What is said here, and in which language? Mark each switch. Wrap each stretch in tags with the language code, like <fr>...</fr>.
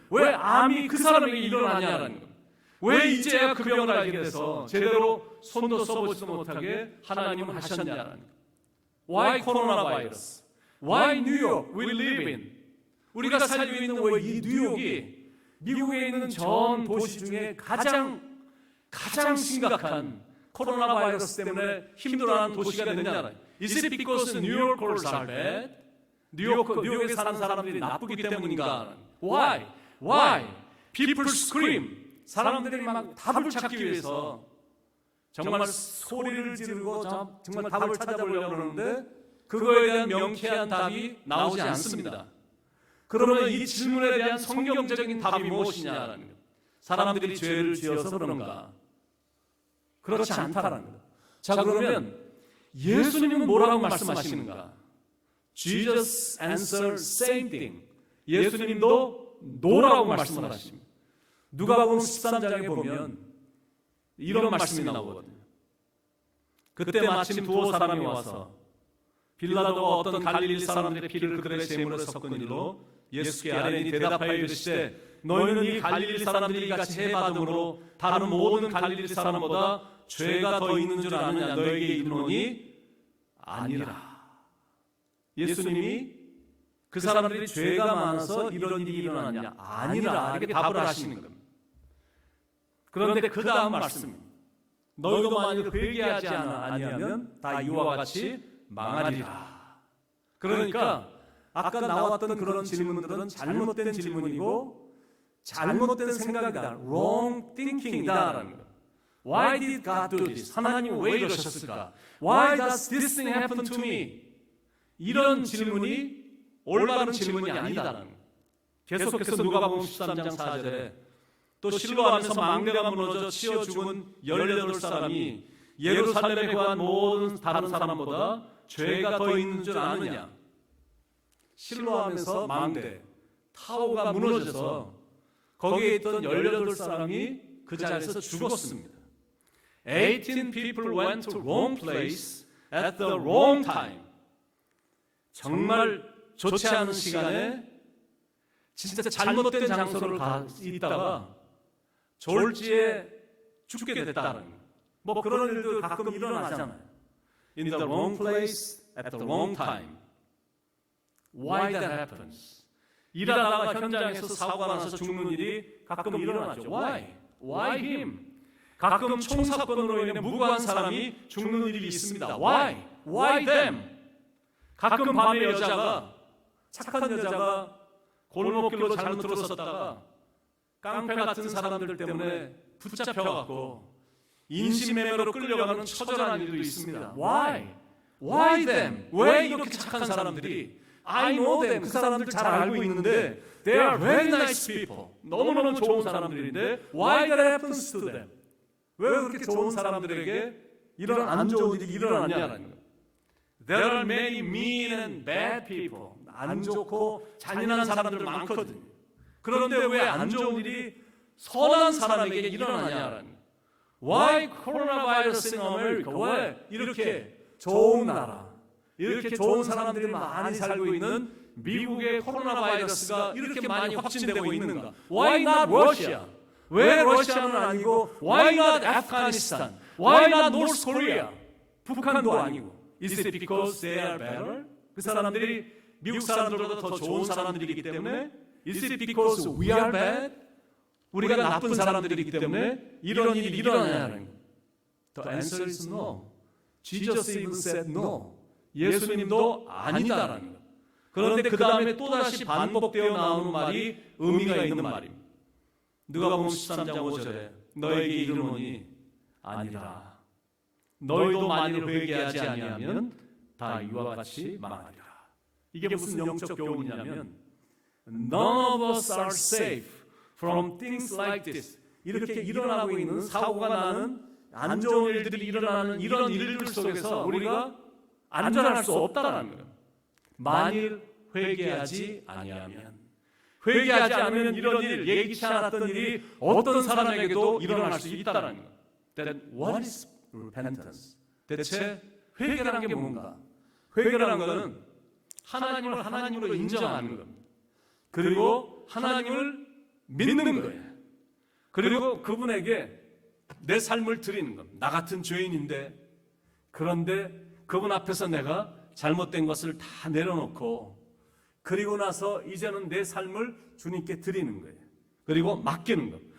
<ko>왜 암이 그 사람에게 일어나냐라는 것. 왜 이제야 그 병을 알게 돼서 제대로 손도 써보지도 못하게 하나님은 하셨냐라는 것.</ko> <en>Why</en> <ko>코로나 바이러스?</ko> <en>Why New York we live in?</en> <ko>우리가 살고 있는 왜 이 뉴욕이 미국에 있는 전 도시 중에 가장 심각한 코로나 바이러스 때문에 힘들어하는 도시가 됐느냐?</ko> <en>Is it because New Yorkers are bad?</en> <ko>뉴욕에 사는 사람들이 나쁘기 때문인가?</ko> <en>Why? People scream.</en> <ko>사람들이 막 답을 찾기 위해서 정말 소리를 지르고 정말 답을 찾아보려고 하는데 그거에 대한 명쾌한 답이 나오지 않습니다. 그러면 이 질문에 대한 성경적인 답이 무엇이냐라는 것. 사람들이 죄를 지어서 그런가? 그렇지 않다라는 것. 자, 그러면 예수님은 뭐라고 말씀하시는가?</ko> <en>Jesus answered same thing.</en> <ko>예수님도 no라고 말씀을 하십니다. 누가복음 13장에 보면 이런 말씀이 나오거든요. 그때 마침 두어 사람이 와서 빌라도가 어떤 갈릴리 사람들의 피를 그들의 제물에 섞은 일로 예수께 아뢰니 대답하여 이르시되 너희는 이 갈릴리 사람들이 이같이 해받음으로 다른 모든 갈릴리 사람보다 죄가 더 있는 줄 아느냐 너에게 이르노니 아니라. 예수님이 그 사람들이 죄가 많아서 이런 일이 일어났냐? 아니라 이렇게 답을 하시는 겁니다. 그런데 그 다음 말씀 너희도 만일 회개하지 아니하면 다 이와 같이 망하리라. 그러니까 아까 나왔던 그런 질문들은 잘못된 질문이고 잘못된 생각이다.</ko> <en>wrong thinking</en> <ko>이다라는 거.</ko> <en>Why did God do this?</en> <ko>하나님 왜 이러셨을까?</ko> <en>Why does this thing happen to me?</en> <ko>이런 질문이 올바른 질문이 아니다라는 거. 계속해서 누가복음 13장 4절에 또 실로암에서 망대가 무너져 치여 죽은 18사람이 예루살렘에 거한 모든 다른 사람보다 죄가 더 있는 줄 아느냐? 실로암에서 망대, 타워가 무너져서 거기에 있던 18사람이 그 자리에서 죽었습니다.</ko> <en>18 people went to wrong place at the wrong time.</en> <ko>정말 좋지 않은 시간에 진짜 잘못된 장소를 있다가 졸지에 죽게 됐다는 뭐 그런 일도 가끔 일어나잖아요.</ko> <en>In the wrong place at the wrong time. Why that happens?</en> <ko>일하다가 현장에서 사고가 나서 죽는 일이 가끔 일어나죠.</ko> <en>Why him?</en> <ko>가끔 총사건으로 인해 무고한 사람이 죽는 일이 있습니다.</ko> <en>Why them?</en> <ko>가끔 밤에 착한 여자가 골목길로 잘못 들어섰다가 깡패 같은 사람들 때문에 붙잡혀갖고 인신매매로 끌려가는 처절한 일도 있습니다.</ko> <en>Why them?</en> <ko>왜 이렇게 착한 사람들이</ko> <en>I know them.</en> <ko>그 사람들 잘 알고 있는데</ko> <en>they are very nice people.</en> <ko>너무너무 좋은 사람들인데</ko> <en>why that happens to them?</en> <ko>왜 그렇게 좋은 사람들에게 이런 안 좋은 일이 일어났냐는 거예요.</ko> <en>There are many mean and bad people.</en> <ko>안 좋고 잔인한 사람들 많거든요. 그런데 왜 안 좋은 일이 선한 사람에게 일어나냐라는 거예요.</ko> <en>Why coronavirus in America?</en> <ko>왜 이렇게 좋은 나라, 이렇게 좋은 사람들이 많이 살고 있는 미국의 코로나 바이러스가 이렇게 많이 확진되고 있는가?</ko> <en>Why not Russia?</en> <ko>왜 러시아는 아니고</ko> <en>Why not Afghanistan? Why not North Korea?</en> <ko>북한도 아니고</ko> <en>Is it because they are better?</en> <ko>그 사람들이 미국 사람들보다 더 좋은 사람들이기 때문에</ko> <en>Is it because we are bad?</en> <ko>우리가 나쁜 사람들이기 때문에 이런 일이 일어나냐는 거예요.</ko> <en>The answer is no. Jesus even said no.</en> <ko>예수님도 아니다라는 거예요. 그런데 그 다음에 또다시 반복되어 나오는 말이 의미가 있는 말입니다. 누가복음 13장 5절에 너에게 이르노니 아니라 너희도 만일 회개하지 아니하면 다 이와 같이 망하리라. 이게 무슨 영적 교훈이냐면</ko> <en>None of us are safe from things like this.</en> <ko>이렇게 일어나고 있는 사고가 나는 안 좋은 일들이 일어나는 이런 일들 속에서 우리가 안전할 수 없다는 거예요. 만일 회개하지 아니하면, 회개하지 않으면 이런 일, 예기치 않았던 일이 어떤 사람에게도 일어날 수 있다는 거예요.</ko> <en>Then what is repentance?</en> <ko>대체 회개라는 게 뭔가? 회개라는 것은 하나님을 하나님으로 인정하는 겁니다. 그리고 하나님을 믿는 거예요. 그리고 그분에게 내 삶을 드리는 겁니다. 나 같은 죄인인데, 그런데 그분 앞에서 내가 잘못된 것을 다 내려놓고, 그리고 나서 이제는 내 삶을 주님께 드리는 거예요. 그리고 맡기는 것.</ko>